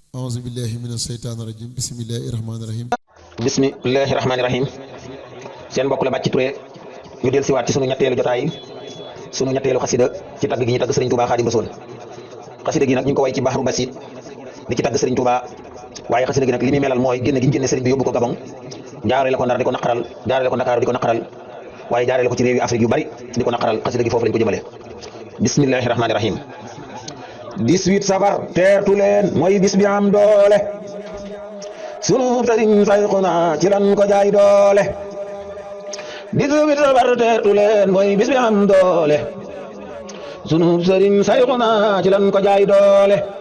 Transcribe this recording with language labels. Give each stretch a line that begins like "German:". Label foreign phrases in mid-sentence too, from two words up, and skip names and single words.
Arabic: أعوذ بالله من الشيطان الرجيم بسم الله الرحمن الرحيم بسم الله الرحمن الرحيم
Wolof: seen mbokk la Bàcci Touré ñu del siwaat ci sunu ñetteelu jotaay sunu ñetteelu xasida ci tagg gi ñu tagg Serigne Touba Xaadimu Rasuul xasida gi nag ñu ngi ko way ci Bahru Basit di ci tagg Serigne Touba waaye xasida gi nag li muy melal mooy génne gi ñu génne Serigne bi yóbbu ko Gabon jaarale ko Ndar di ko naqaral jaarale ko Ndakaaru di ko naqaral waaye jaarale ko ci réew yi Afrique yu bari di ko naqaral xasida gi foofu lañ ko jëmale
Arabic: بسم الله الرحمن الرحيم
Wolof: 18 safar teertu leen mooy bis bi am doole sunu sëriñ Sayxuna ci lan ko jaay doole 18 safar teertu leen mooy bis bi am doole sunu sëriñ Sayxuna ci lan ko jaay doole